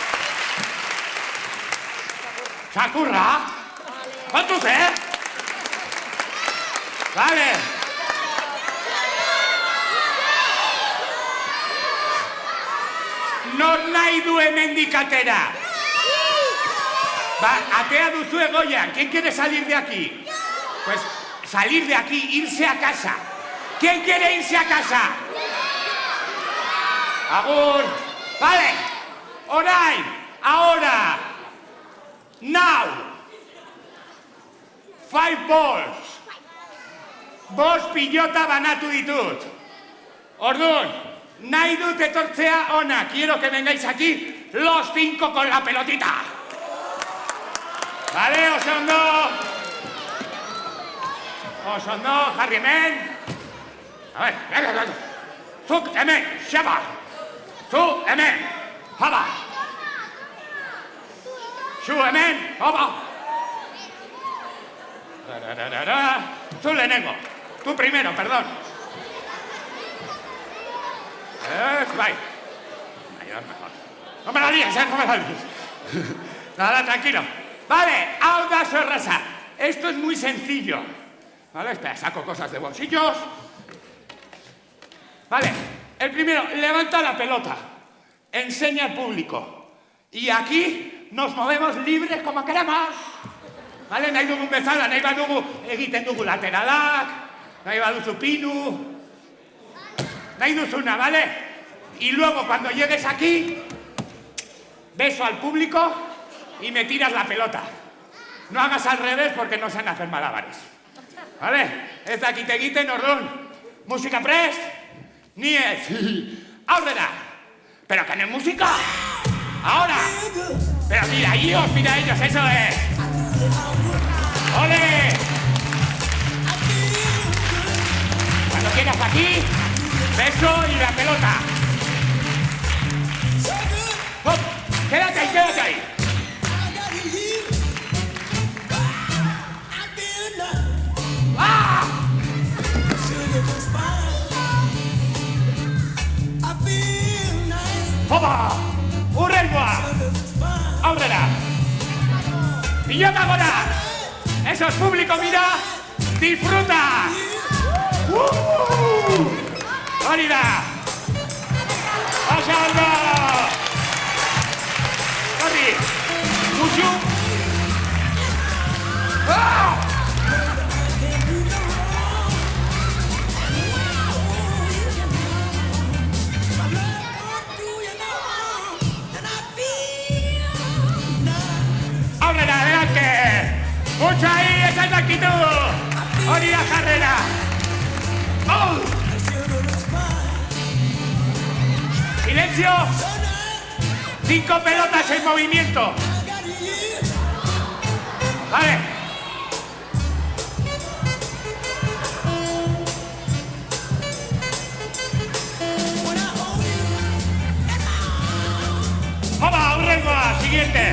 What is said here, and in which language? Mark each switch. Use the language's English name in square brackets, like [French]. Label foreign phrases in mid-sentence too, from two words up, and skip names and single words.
[Basque] Txakurra? Kontuz, Vale! Nor nahi du hemendik atera? Atea duzu egoian. [Spanish] ¿Quién quiere salir de aquí? Pues salir de aquí, irse a casa. ¿Quién quiere irse a casa? [Basque] Agur. Vale. Orain. [Spanish] Ahora. [English] Now. [Basque] 5 balls. 5 pilota banatu ditut. Orduan, nahi dut etortzea ona. [Spanish] Quiero que vengáis aquí los 5 con la pelotita. Vale, [Basque] oso ondo, jarri hemen. [Spanish] A ver, venga. [Basque] Zuk hemen, xapa. Zu hemen, jaba. Zu hemen, hoba. Zu lehenengo. [Spanish] Tú primero, perdón. Bai. Mejor. No me la líes, no me la líes. Nada, tranquilo. Vale, [Basque] hau da zorraza. [Spanish] Esto es muy sencillo. Vale, espera, saco cosas de bolsillos. Vale, el primero, levanta la pelota. Enseña al público. Y aquí nos movemos libres como queramos. Vale, [Basque] nahi dugun bezala, nahi badugu egiten dugu lateralak, nahi baduzu pinu, nahi duzuna, [Spanish] ¿vale? Y luego, cuando llegues aquí, beso al público y me tiras la pelota. No hagas al revés porque no saben hacer malabares. ¿Vale? [Basque] Ez dakite egiten, orduan. Musika prest? Ni ez. Aurrera. [Spanish] Pero que no es música. Ahora. Pero mira ellos, eso es. ¡Ole! Cuando quieras aquí, beso y la pelota. ¡Hop! Quédate ahí. ¡Ah! ¡Hopa! [Basque] ¡Urrengoa! ¡Aurrera! ¡Pilota gora! [Spanish] ¡Eso es público, mira! ¡Disfruta! [Basque] ¡Hori da! ¡Oso ondo! ¡Horri! ¡Musu! ¡Ah! ¡Aurrera, [Spanish] adelante! ¡Mucho ahí! ¡Esa es la actitud! [Basque] ¡Hori da jarrera! [Spanish] ¡Oh! ¡Silencio! 5 pelotas en movimiento. Vale. ¡Hola! ¡Urrengoa! Siguiente.